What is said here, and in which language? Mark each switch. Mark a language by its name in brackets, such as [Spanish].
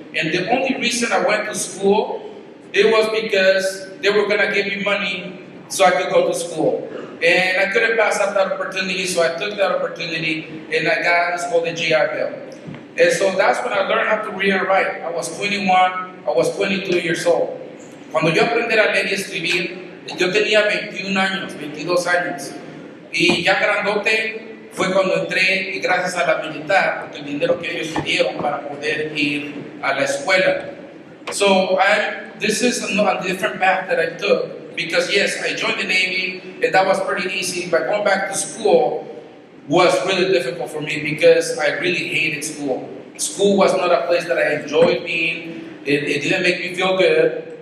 [English] And the only reason I went to school, it was because they were going to give me money so I could go to school. And I couldn't pass up that opportunity, so I took that opportunity and I got what's called the GI Bill. And so that's when I learned how to read and write. I was 21, I was 22 years old. [Spanish] Cuando yo aprendí a leer y escribir, yo tenía 21 años, 22 años. Y ya grandote fue cuando entré, y gracias a la militar, porque el dinero que ellos me dieron para poder ir a la escuela. [English] So this is a different path that I took, because yes, I joined the Navy, and that was pretty easy, but going back to school was really difficult for me because I really hated school. School was not a place that I enjoyed being. It didn't make me feel good.